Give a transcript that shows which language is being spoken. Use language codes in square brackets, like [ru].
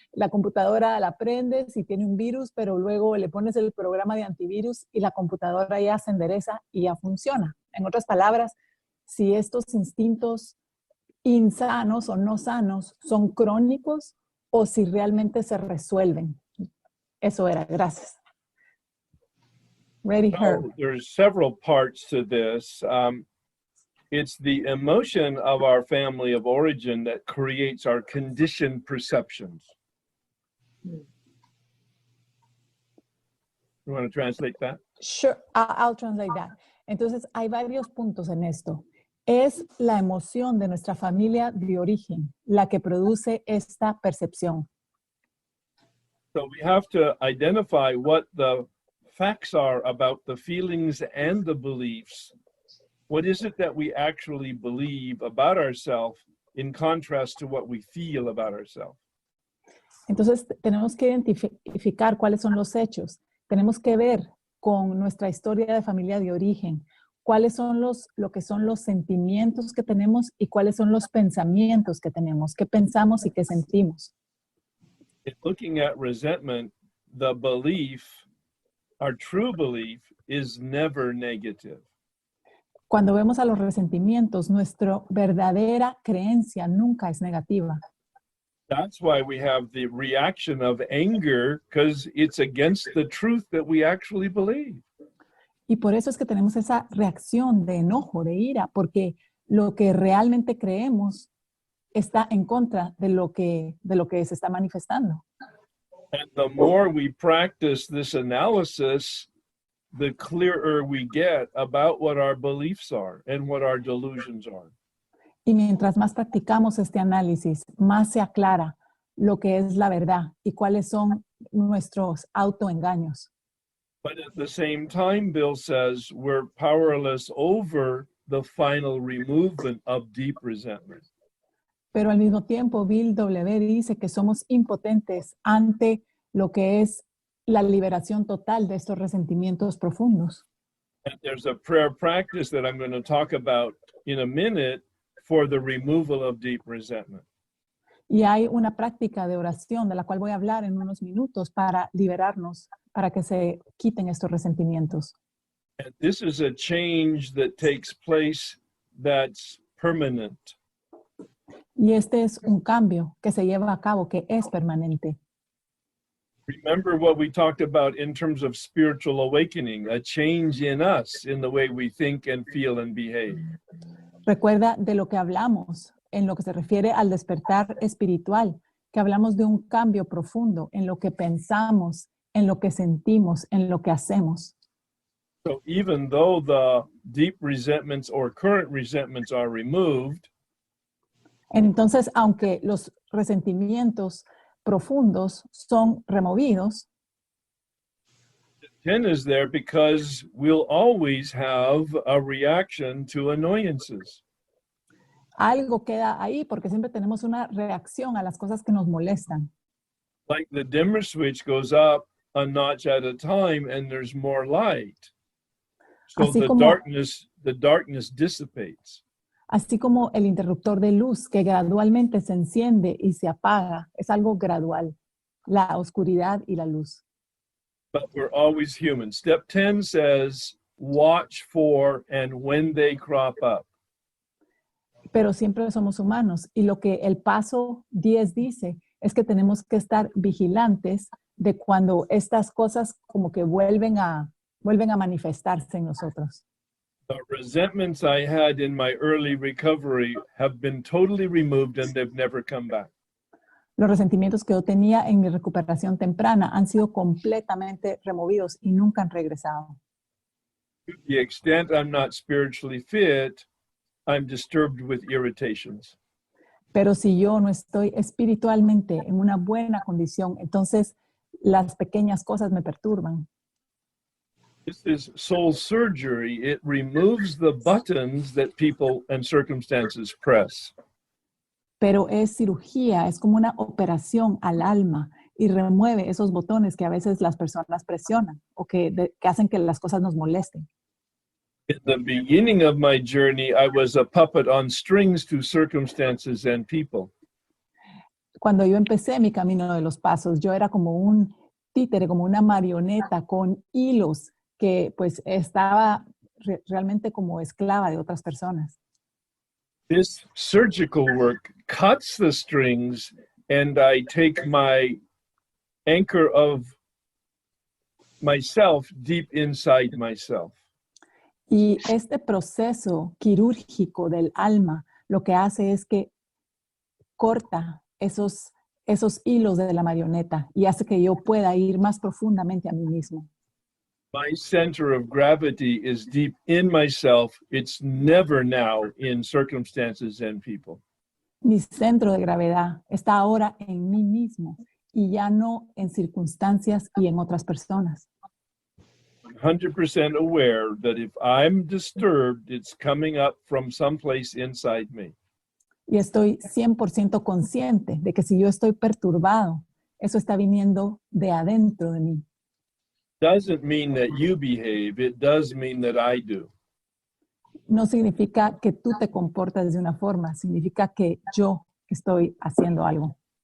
[es] La computadora la prendes y tiene un virus, pero luego le pones el programa de antivirus y la computadora ya se endereza y ya funciona. En otras palabras, si estos instintos insanos o no sanos son crónicos o si realmente se resuelven. Eso era, gracias. [en] Ready, [es] Herb. [en] So there's several parts to this. It's the emotion of our family of origin that creates our conditioned perceptions. You want to translate that? Sure, I'll translate that. [es] Entonces, hay varios puntos en esto. Es la emoción de nuestra familia de origen la que produce esta percepción. [en] So we have to identify what the facts are about the feelings and the beliefs. What is it that we actually believe about ourselves in contrast to what we feel about ourselves? [es] Entonces, tenemos que identificar cuáles son los hechos. Tenemos que ver con nuestra historia de familia de origen cuáles son lo que son los sentimientos que tenemos y cuáles son los pensamientos que tenemos, qué pensamos y qué sentimos. [en] In looking at resentment, the belief, our true belief, is never negative. [es] Cuando vemos a los resentimientos, nuestra verdadera creencia nunca es negativa. [en] That's why we have the reaction of anger, because it's against the truth that we actually believe. [es] Y por eso es que tenemos esa reacción de enojo, de ira, porque lo que realmente creemos está en contra de lo que se está manifestando. [en] And the more we practice this analysis, the clearer we get about what our beliefs are and what our delusions are. [es] Y mientras más practicamos este análisis, más se aclara lo que es la verdad y cuáles son nuestros autoengaños. [en] But at the same time, Bill says, we're powerless over the final removal of deep resentment. [es] Pero al mismo tiempo, Bill W. dice que somos impotentes ante lo que es la liberación total de estos resentimientos profundos. [en] And there's a prayer practice that I'm going to talk about in a minute for the removal of deep resentment. [es] Y hay una práctica de oración de la cual voy a hablar en unos minutos para liberarnos, para que se quiten estos resentimientos. [en] And this is a change that takes place that's permanent. [es] Y este es un cambio que se lleva a cabo, que es permanente. [en] Remember what we talked about in terms of spiritual awakening, a change in us, in the way we think and feel and behave. [es] Recuerda de lo que hablamos en lo que se refiere al despertar espiritual, que hablamos de un cambio profundo en lo que pensamos, en lo que sentimos, en lo que hacemos. [en] So even though the deep resentments or current resentments are removed, [es] entonces, aunque los resentimientos profundos son removidos, [en] sin is there because we'll always have a reaction to annoyances. [es] algo queda ahí porque siempre tenemos una reacción a las cosas que nos molestan. [en] Like the dimmer switch goes up a notch at a time and there's more light. So [es] Así [en] the [es] como- [en] darkness dissipates. [es] Así como el interruptor de luz que gradualmente se enciende y se apaga, es algo gradual, la oscuridad y la luz. [en] But we're always human. Step 10 says, watch for and when they crop up. [es] Pero siempre somos humanos y lo que el paso 10 dice es que tenemos que estar vigilantes de cuando estas cosas como que vuelven a manifestarse en nosotros. [en] The resentments I had in my early recovery have been totally removed and they've never come back. [es] Los resentimientos que yo tenía en mi recuperación temprana han sido completamente removidos y nunca han regresado. [en] To the extent I'm not spiritually fit, I'm disturbed with irritations. [es] Pero si yo no estoy espiritualmente en una buena condición, entonces las pequeñas cosas me perturban. [en] This is soul surgery. It removes the buttons that people and circumstances press. [es] Pero es cirugía, es como una operación al alma y remueve esos botones que a veces las personas presionan o que hacen que las cosas nos molesten. [en] In the beginning of my journey, I was a puppet on strings to circumstances and people. [es] Cuando yo empecé mi camino de los pasos, yo era como un títere, como una marioneta con hilos que pues estaba realmente como esclava de otras personas. [en] This surgical work cuts the strings, and I take my anchor of myself deep inside myself. [es] Y este proceso quirúrgico del alma lo que hace es que corta esos hilos de la marioneta y hace que yo pueda ir más profundamente a mí mismo. [en] My center of gravity is deep in myself. It's never now in circumstances and people. [es] Mi centro de gravedad está ahora en mí mismo y ya no en circunstancias y en otras personas. [en] 100% aware that if I'm disturbed, it's coming up from someplace inside me. [es] Y estoy 100% consciente de que si yo estoy perturbado, eso está viniendo de adentro de mí. [en] Doesn't mean that you behave, it does mean that I do. [es] No significa que tú te comportas de una forma, significa que yo estoy haciendo algo.